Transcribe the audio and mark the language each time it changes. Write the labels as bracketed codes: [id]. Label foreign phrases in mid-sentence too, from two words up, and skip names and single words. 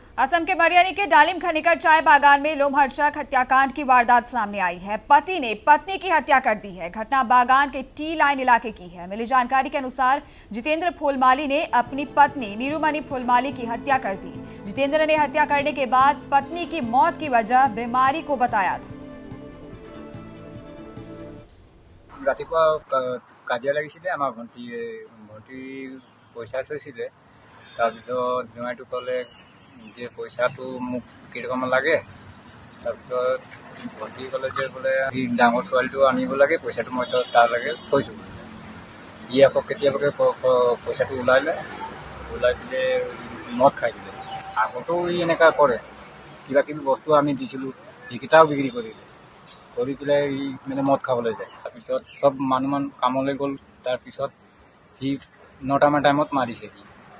[hi] असम के मरियानी के डालिम खनिकर चाय बागान में लोमहर्षक हत्याकांड की वारदात सामने आई है। पति ने पत्नी की हत्या कर दी है। घटना बागान के टी लाइन इलाके की है। मिली जानकारी के अनुसार जितेंद्र फूलमाली ने अपनी पत्नी नीरूमणि फूलमाली की हत्या कर दी। जितेंद्र ने हत्या करने के बाद पत्नी की मौत की वजह बीमारी को बताया था। [as] ৰাতিপুৱা কাজিয়া লাগিছিলে আমাৰ ভণ্টি পইচা থৈছিলে তাৰপিছত জোঁৱাইটো ক'লে যে পইচাটো মোক কেইটকামান লাগে তাৰপিছত ভণ্টি ক'লে যে বোলে সি ডাঙৰ ছোৱালীটো আনিব লাগে পইচাটো মই তাৰ লাগে থৈছোঁ ই আকৌ কেতিয়াবাকে পইচাটো ওলাই দিলে মদ খাই দিলে আগতেও ই এনেকুৱা কৰে কিবা কিবি বস্তু আমি দিছিলোঁ সেইকেইটাও বিক্ৰী কৰিলে কৰি পেলাই ই মানে মদ খাবলৈ যায় তাৰপিছত চব মানুহ কামলৈ গ'ল তাৰপিছত সি 9টামান টাইমত মাৰিছে সি